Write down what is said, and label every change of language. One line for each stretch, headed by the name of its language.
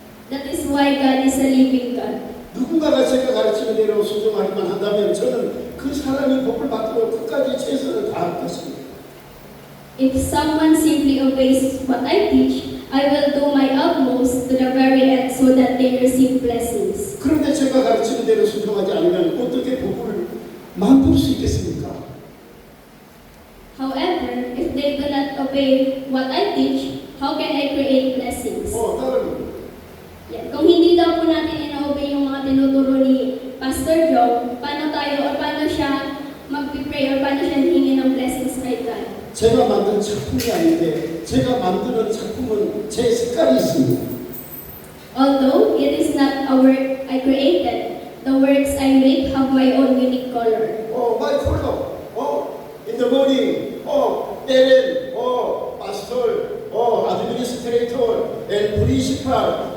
English: That is why God is a living God.
Korean: 누군가가 제가 가르치는 대로 순종하기만 한다면 저는 그 사람이 복을 받도록 끝까지 최선을 다할 것입니다.
English: If someone simply obeys what I teach, I will do my utmost to the very end so that they receive blessings.
Korean: 그런데 제가 가르치는 대로 순종하지 않으면 어떻게 복을 만들 수 있겠습니까?
English: However, if they do not obey what I teach, how can I create blessings?
Korean: 다른
Filipino: Yan. Kung hindi daw po natin ina-obey yung mga tinuturo ni Pastor Joe, paano siya mag-pray or paano siya hingi ng blessings kay God?
Korean: 제가 만든 작품이 아닌데 제가 만드는 작품은 제 색깔이 있습니다.
English: Although it is not a work I created, the works I make have my own unique color. My color. In the morning. parent. pastor. administrator. and principal.